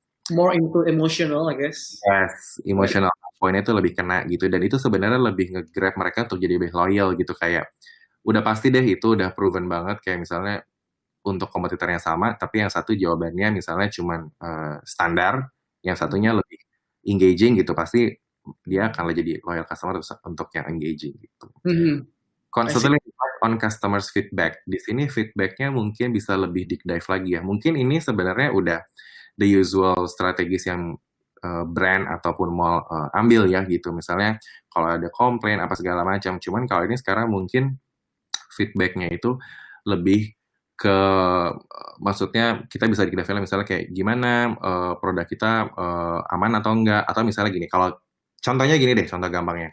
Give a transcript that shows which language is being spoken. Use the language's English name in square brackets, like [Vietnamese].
[English] more into emotional, I guess. [Indonesian] Yes, emotional poinnya itu lebih kena gitu, dan itu sebenarnya lebih nge-grab mereka untuk jadi lebih loyal gitu. Kayak udah pasti deh itu udah proven banget, kayak misalnya untuk kompetitornya sama tapi yang satu jawabannya misalnya cuman standar, yang satunya lebih engaging gitu, pasti dia akan jadi loyal customer untuk yang engaging gitu. [English] Constantly on customers feedback. [Indonesian] Di sini feedbacknya mungkin bisa lebih deep dive lagi ya. Mungkin ini sebenarnya udah [English] the usual [Indonesian] strategis yang brand ataupun mall ambil ya gitu. Misalnya kalau ada komplain apa segala macam. Cuman kalau ini sekarang mungkin feedbacknya itu lebih ke maksudnya kita bisa develop misalnya kayak gimana produk kita aman atau enggak, atau misalnya gini, kalau contohnya gini deh, contoh gampangnya.